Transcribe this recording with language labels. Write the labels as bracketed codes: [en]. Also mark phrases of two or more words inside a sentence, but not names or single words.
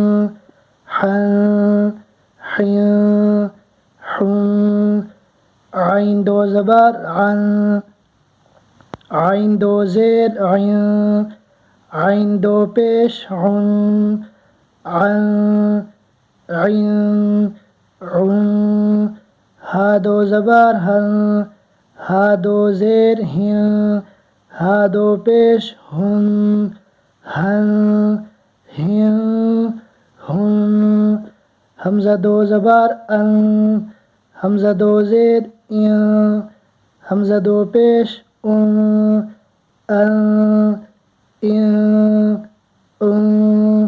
[ur] حن حن حن، عین دو زبر عن، عین دو زیر عین، عین دو پیش عن، عن عن عن، ہا دو زبر ہن، ہا دو زیر ہن، ہا دو پیش ہن، ہن ہن ہن، حمزہ دو زبر ان، حمزہ دو زیر ان، حمزہ دو پیش ان، ان ان ان